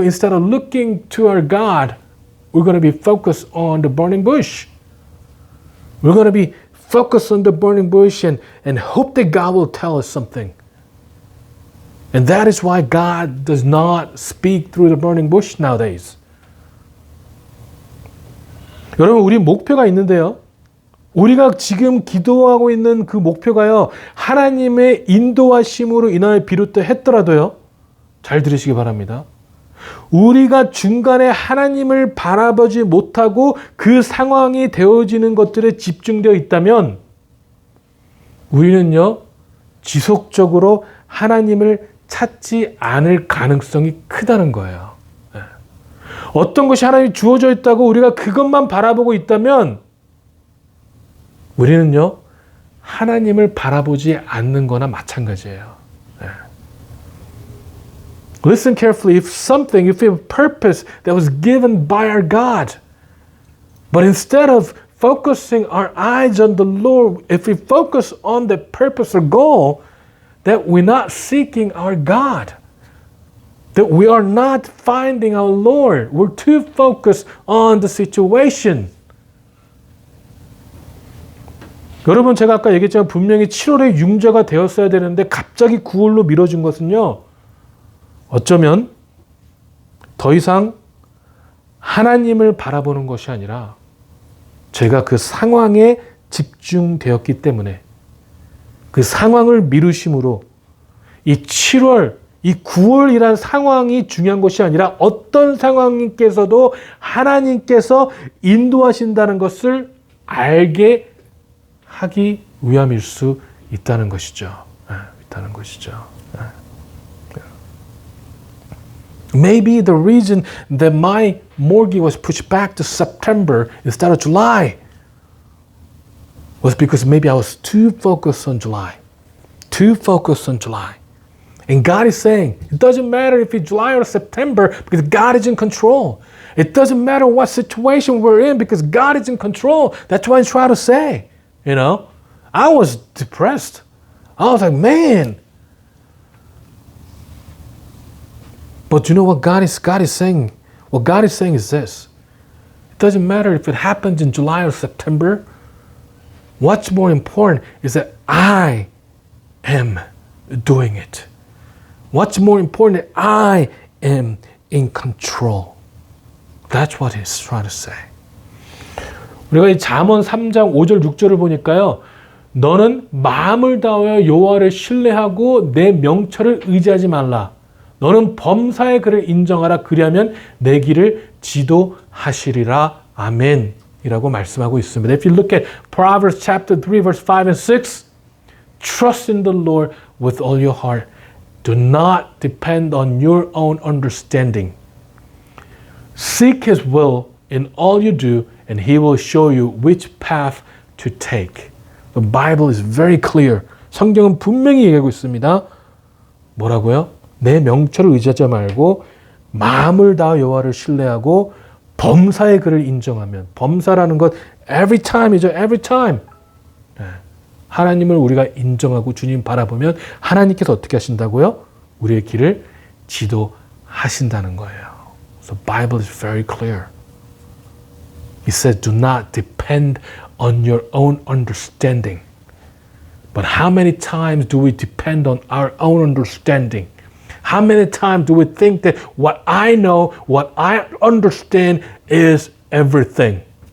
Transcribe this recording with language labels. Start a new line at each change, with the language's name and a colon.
English: Instead of looking to our God, we're going to be focused on the burning bush. We're going to be focused on the burning bush and hope that God will tell us something. And that is why God does not speak through the burning bush nowadays.
Korean: 여러분, 우리 목표가 있는데요. 우리가 지금 기도하고 있는 그 목표가요. 하나님의 인도하심으로 인하여 비롯했더라도요. 잘 들으시기 바랍니다. 우리가 중간에 하나님을 바라보지 못하고 그 상황이 되어지는 것들에 집중되어 있다면 우리는요. 지속적으로 하나님을 찾지 않을 가능성이 크다는 거예요. 어떤 것이 하나님이 주어져 있다고 우리가 그것만 바라보고 있다면 우리는요. 하나님을 바라보지 않는 거나 마찬가지예요.
English: Listen carefully. If a purpose that was given by our God, but instead of focusing our eyes on the Lord, if we focus on the purpose or goal, that we're not seeking our God, that we are not finding our Lord. We're too focused on the situation.
Korean: 여러분, 제가 아까 얘기했지만 분명히 7월에 융자가 되었어야 되는데 갑자기 9월로 미뤄진 것은요. 어쩌면 더 이상 하나님을 바라보는 것이 아니라 제가 그 상황에 집중되었기 때문에 그 상황을 미루심으로 이 7월 이 9월이란 상황이 중요한 것이 아니라 어떤 상황께서도 하나님께서 인도하신다는 것을 알게 하기 위함일 수 있다는 것이죠. 있다는 것이죠.
English: Maybe the reason that my mortgage was pushed back to September instead of July was because maybe I was too focused on July. Too focused on July. And God is saying, it doesn't matter if it's July or September because God is in control. It doesn't matter what situation we're in because God is in control. That's what I'm trying to say. You know, I was depressed. I was like, man. But you know what God is saying? What God is saying is this. It doesn't matter if it happens in July or September. What's more important is that I am doing it. What's more important, I am in control. That's what he's trying to say.
Korean: 우리가 이 잠언 3장 5절 6절을 보니까요. 너는 마음을 다하여 여호와를 신뢰하고 내 명철을 의지하지 말라. 너는 범사의 그를 인정하라. 그리하면 내 길을 지도하시리라. 아멘. 이라고 말씀하고 있습니다.
English: If you look at Proverbs chapter 3 verse 5 and 6, trust in the Lord with all your heart. Do not depend on your own understanding. Seek His will in all you do, and He will show you which path to take. The Bible is very clear.
Korean: 성경은 분명히 얘기하고 있습니다. 뭐라고요? 내 명철을 의지하지 말고 마음을 다하여 여호와를 신뢰하고 범사의 그를 인정하면, 범사라는 것
English: every time
Korean: 이죠.
English: every time.
Korean: 하나님을 우리가 인정하고 주님 바라보면 하나님께서 어떻게 하신다고요? 우리의 길을 지도하신다는 거예요.
English: So the Bible is very clear. He said, do not depend on your own understanding. But how many times do we depend on our own understanding? How many times do we think that what I know, what I understand is everything?